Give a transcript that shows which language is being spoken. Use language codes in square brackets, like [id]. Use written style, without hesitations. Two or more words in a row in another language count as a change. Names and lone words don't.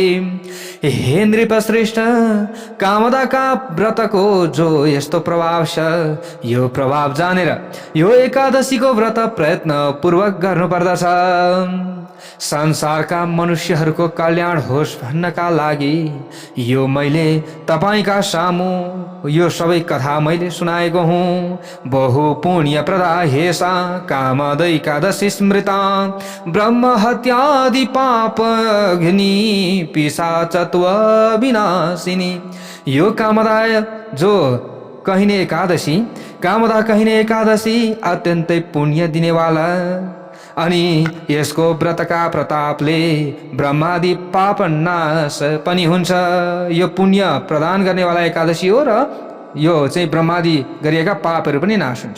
[ne] हे नृपश्रेष्ठ, कामदाका व्रतको जो यस्तो प्रभाव छ, यो प्रभाव जानेर यो एकादशीको व्रत प्रयत्न पूर्वक गर्नुपर्दछ। संसारका मनुष्यहरूको कल्याण होस् भन्नका लागि यो मैले तपाईका सामु यो सबै कथा मैले सुनाएको हुँ। [sa] बहु पुण्य प्रदा हेसा कामद एकादशी स्मृता ब्रह्म हत्यादि पाप अग्नि पिशाचत्व विनाशिनी। [ne] यो कामदा जो कहिने एकादशी, कामदा कहिने एकादशी अत्यन्तै पुण्य दिनेवाला अनि यसको व्रतका प्रतापले ब्रह्मादि पाप नाश पनि हुन्छ। यो पुण्य प्रदान गर्नेवाला एकादशी हो र यो चाहिँ ब्रह्मादि गरिएका पापहरू पनि नाश हुन्छ।